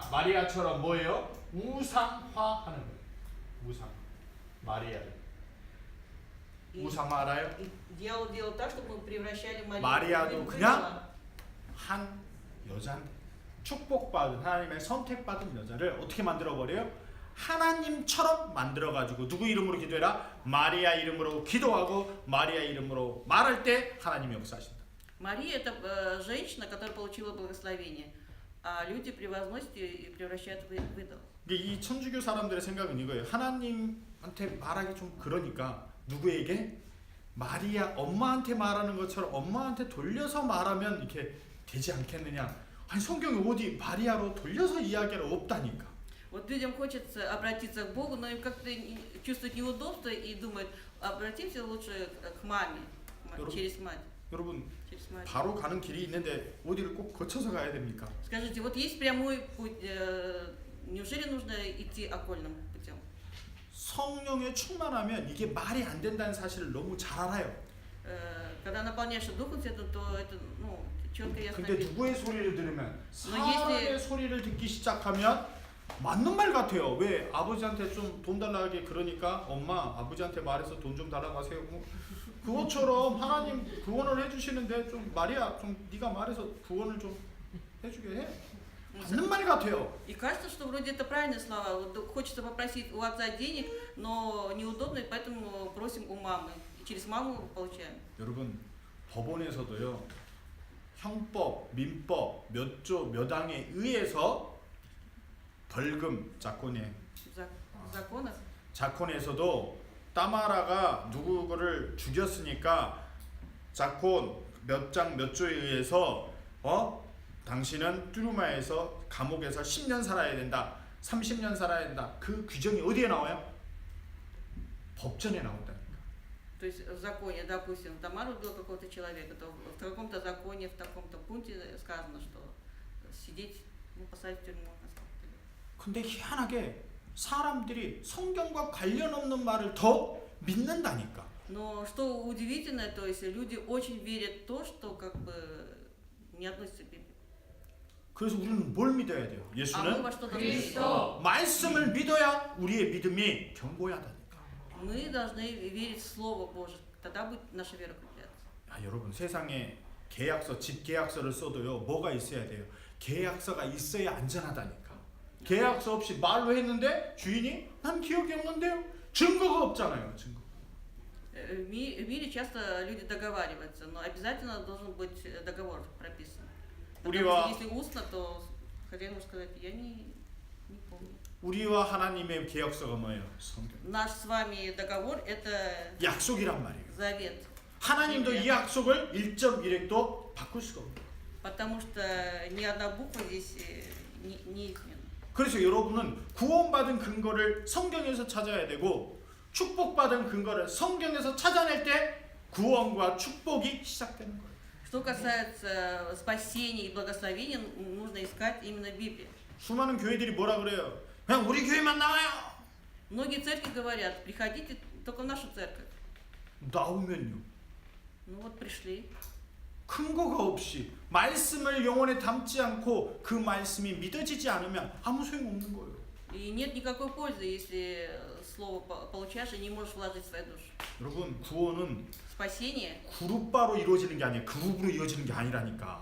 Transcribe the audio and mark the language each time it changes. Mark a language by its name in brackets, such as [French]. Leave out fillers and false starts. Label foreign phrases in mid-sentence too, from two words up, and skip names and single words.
[Korean] 마리아처럼 뭐예요? 우상화하는 거예요. 우상. 마리아를. 우상화 알아요? [Russian] И дьявол делал так, чтобы мы превращали [Korean] 마리아도 [Russian] в [Korean] 그냥 [Russian] идола. [Korean] 한 여자인데 축복받은 하나님의 선택받은 여자를 어떻게 만들어 버려요? 하나님처럼 만들어 가지고 누구 이름으로 기도해라? 마리아 이름으로 기도하고 마리아 이름으로 말할 때 하나님이 역사하신다. [Russian] Мария – это женщина, которая получила благословение, а люди превозносят ее и превращают в идол. [Korean] 이 천주교 사람들의 생각은 이거예요. 하나님한테 말하기 좀 그러니까 누구에게? 마리아 엄마한테 말하는 것처럼 엄마한테 돌려서 말하면 이렇게 되지 않겠느냐? 아니 성경에 어디 마리아로 돌려서 이야기할 없다니까. [Russian] Вот людям хочется обратиться к Богу, но им как-то чувствуют неудобство и думают, обратимся лучше к маме, через мать. [Korean] 여러분 [Russian] Через мать. [Korean] 바로 가는 길이 있는데 어디를 꼭 거쳐서 가야 됩니까? [Russian] Скажите, вот есть прямой путь, неужели нужно идти окольным путем? [Korean] 성령에 충만하면 이게 말이 안 된다는 사실을 너무 잘 알아요. [Russian] Когда наполняешься Духом Святым, то это четко ясно [Korean] 근데 [Russian] видно. [Korean] 누구의 소리를 들으면 너 사람의 예수의- 소리를 듣기 시작하면 맞는 말 같아요. 왜 아버지한테 좀 돈 달라고 그러니까 엄마 아버지한테 말해서 돈 좀 달라고 하세요. 그것처럼 하나님 구원을 해주시는데 좀 마리아 좀 네가 말해서 구원을 좀 해주게 해. 맞는 말 같아요. [Russian] И кажется, что вроде это правильные слова. Вот хочется попросить у отца денег, но неудобно, и поэтому просим у мамы. И через маму получаем. [Korean] 여러분 법원에서도요 형법, 민법, 몇 조, 몇 항에 의해서 벌금, 자코네, [Russian] В законах [Korean] 자콘에서도 따마라가 누구를 죽였으니까 자콘 몇 장 몇 조에 의해서 당신은 뚜루마에서 감옥에서 10년 살아야 된다, 30년 살아야 된다. 그 규정이 어디에 나와요? 법전에 나온다니까. [Russian] То есть в законе, допустим, Тамара убил какого-то человека, то в каком-то законе, в таком-то пункте сказано, что сидеть, посадить в тюрьму на самом деле. [Korean] 근데 희한하게 사람들이 성경과 관련 없는 말을 더 믿는다니까. [Russian] Но что удивительно, то есть люди очень верят в то, что как бы не относится к Библии. [Korean] 그래서 우리는 뭘 믿어야 돼요? [Russian] А мы [Korean] 예수는 [Russian] во что должны [Korean] 그리스도. 말씀을 믿어야 우리의 믿음이 견고하다니까. [Russian] Мы должны верить в Слово Божие, тогда будет наша вера укрепляться. [Korean] 여러분, 세상에 계약서, 집 계약서를 써도요, 뭐가 있어야 돼요? 계약서가 있어야 안전하다니까. 계약서 없이 말로 했는데 주인이 난 기억이 없는데요. 증거가 없잖아요. 증거. [Russian] В мире часто люди договариваются, но обязательно должен быть договор прописан. Потому [Korean] 우리와 [Russian] что если устно, то хозяин может сказать, я не помню. [Korean] 우리와 하나님의 계약서가 뭐예요? 성경. [Russian] Наш с вами договор – это [Korean] 약속이란 말이에요. [Russian] завет. [Korean] 하나님도 이 약속을 1.1획도 바꿀 수가 없어요. [Russian] Потому что ни одна буква здесь не изменена. [Korean] 그래서 여러분은 구원받은 근거를 성경에서 찾아야 되고 축복받은 근거를 성경에서 찾아낼 때 구원과 축복이 시작되는 거예요. [Russian] Что касается спасения и благословения, нужно искать именно в Библии. [Korean] 수많은 교회들이 뭐라 그래요? 그냥 우리 교회만 나와요. [Russian] Многие церкви говорят, приходите только в нашу церковь. [Korean] 나오면요. [Russian] Ну вот пришли. [Korean] 근거가 없이 말씀을 영혼에 담지 않고 그 말씀이 믿어지지 않으면 아무 소용없는 거예요. [Russian] И нет никакой пользы, если слово получаешь и не можешь вложить в свою душу. [Korean] 여러분, 구원은 [Russian] Спасение [Korean] 그룹바로 이루어지는 게 아니에요. 그룹으로 이루어지는 게 아니라니까.